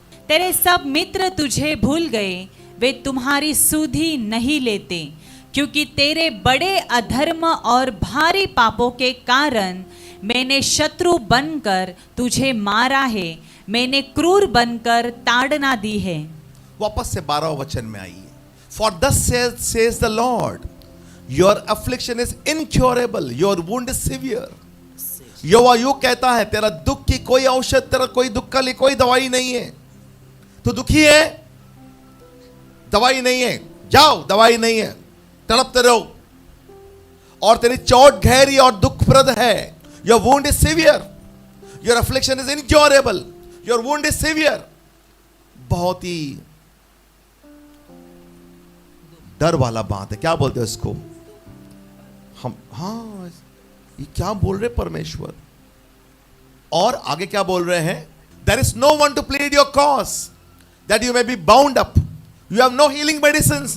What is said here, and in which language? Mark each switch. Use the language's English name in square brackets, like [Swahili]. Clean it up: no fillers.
[Hindi] तेरे सब मित्र तुझे भूल गए, वे तुम्हारी सुधि नहीं लेते, क्योंकि तेरे बड़े अधर्म और भारी पापों के कारण मैंने शत्रु बनकर तुझे मारा है, मैंने क्रूर बनकर ताड़ना दी है। वापस से 12वें वचन में आइए। [English] For thus says the Lord, your affliction is incurable, your wound is severe. [Hindi] यहोवा यूं कहता है, तेरा दुख की कोई औषध, तेरा कोई दुख का लिए कोई दवाई नहीं है। तू दुखी है, दवाई नहीं है, जाओ, दवाई नहीं है, तड़पते रहो। और तेरी चोट गहरी और दुखप्रद है। [English] Your wound is severe, your affliction is incurable, your wound is severe। [Hindi] बहुत ही डर वाला बात है। क्या बोलते हैं इसको हम? हाँ, ये क्या बोल रहे परमेश्वर? और आगे क्या बोल रहे हैं? [English] There is no one to plead your cause, that you may be bound up. You have no healing medicines।